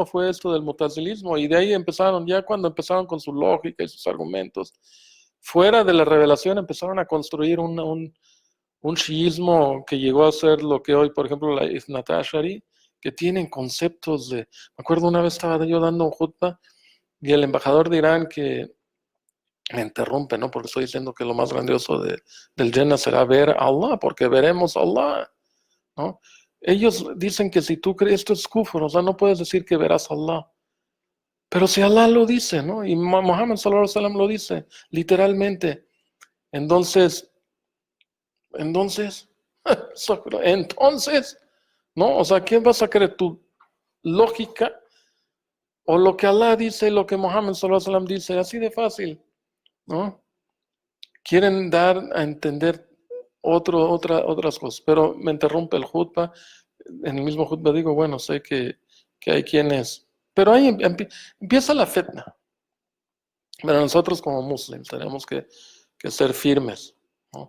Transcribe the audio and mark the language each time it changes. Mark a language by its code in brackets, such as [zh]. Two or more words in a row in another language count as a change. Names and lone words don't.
[es] fue esto del mutazilismo, y de ahí empezaron, ya cuando empezaron con su lógica y sus argumentos, fuera de la revelación empezaron a construir un chiismo que llegó a ser lo que hoy, por ejemplo, la Ithnat Ashari, que tienen conceptos me acuerdo una vez estaba yo dando un jutba y el embajador de Irán que me interrumpe, ¿no? Porque estoy diciendo que lo más grandioso del Jannah será ver a Allah, porque veremos a Allah, ¿no? Ellos dicen que si tú crees, esto es kufr, o sea, no puedes decir que verás a Allah. Pero si Allah lo dice, ¿no? Y Muhammad [ar] صلى الله عليه وسلم [es] lo dice, literalmente. Entonces, entonces, ¿no? O sea, ¿quién vas a creer? ¿Tu lógica o lo que Allah dice y lo que Muhammad [ar] صلى الله عليه وسلم [es] dice? Así de fácil, ¿no? Quieren dar a entender otras cosas, pero me interrumpe el jutba. En el mismo jutba digo, bueno, sé que hay quienes, pero ahí empieza la fitna. Pero nosotros como muslims tenemos que ser firmes, ¿no?